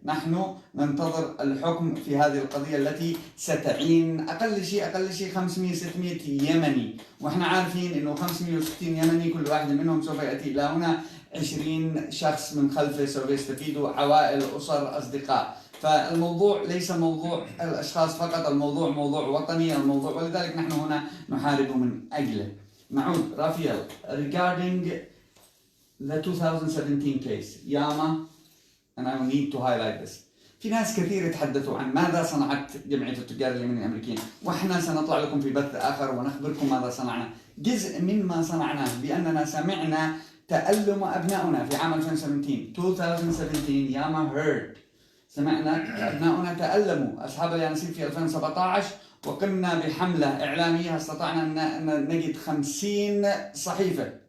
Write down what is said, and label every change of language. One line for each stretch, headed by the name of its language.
Arabic: نحن ننتظر الحكم في هذه القضية التي ستعين أقل شيء 500-600 يمني وإحنا عارفين إنه 560 يمني كل واحد منهم سوف يأتي إلى هنا 20 شخص من خلفه سوف يستفيدوا عوائل أسر أصدقاء. فالموضوع ليس موضوع الأشخاص فقط الموضوع موضوع وطني ولذلك نحن هنا نحارب من أجله. نعود
English: رافيل regarding the 2017 case ياما and I need to highlight this.
Arabic: في ناس كثير يتحدثوا عن ماذا صنعت جمعية التجار اليمنيين الأمريكيين وإحنا سنطلع لكم في بث آخر ونخبركم ماذا صنعنا. جزء مما صنعناه بأننا سمعنا تألم أبنائنا في عام 2017 ياما heard. سمعنا أبناؤنا تألموا أصحاب اليانصيب في 2017 وقمنا بحملة إعلامية استطعنا أن نجد 50 صحيفة